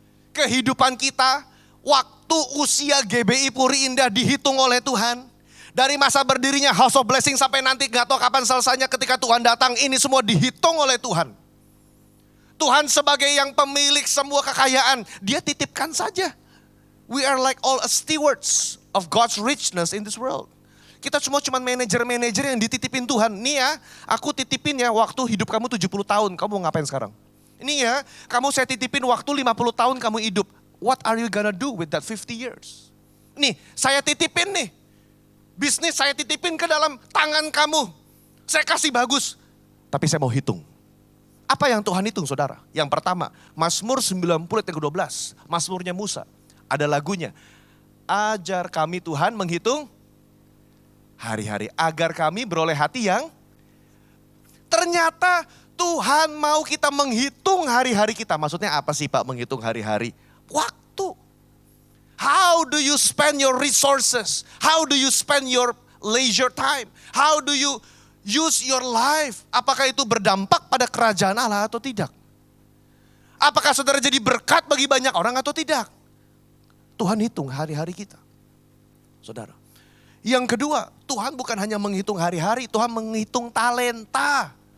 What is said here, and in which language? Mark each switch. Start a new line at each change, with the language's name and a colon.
Indonesian: Kehidupan kita, waktu usia GBI Puri Indah dihitung oleh Tuhan. Dari masa berdirinya House of Blessing sampai nanti gak tahu kapan selesainya ketika Tuhan datang, ini semua dihitung oleh Tuhan. Tuhan sebagai yang pemilik semua kekayaan, dia titipkan saja.
English: We are like all stewards of God's richness in this world.
Indonesian: Kita semua cuma manajer-manajer yang dititipin Tuhan. Nih ya, aku titipin ya waktu hidup kamu 70 tahun, kamu mau ngapain sekarang? Ini ya, kamu saya titipin waktu 50 tahun kamu hidup.
English: What are you gonna do with that 50 years?
Indonesian: Nih, saya titipin nih. Bisnis saya titipin ke dalam tangan kamu. Saya kasih bagus. Tapi saya mau hitung. Apa yang Tuhan hitung saudara? Yang pertama, Mazmur 90 ayat 12. Mazmurnya Musa. Ada lagunya. Ajar kami Tuhan menghitung hari-hari. Agar kami beroleh hati yang ternyata Tuhan mau kita menghitung hari-hari kita. Maksudnya apa sih Pak menghitung hari-hari? Waktu.
English: How do you spend your resources? How do you spend your leisure time? How do you use your life?
Indonesian: Apakah itu berdampak pada kerajaan Allah atau tidak? Apakah saudara jadi berkat bagi banyak orang atau tidak? Tuhan hitung hari-hari kita. Saudara. Yang kedua, Tuhan bukan hanya menghitung hari-hari, Tuhan menghitung talenta.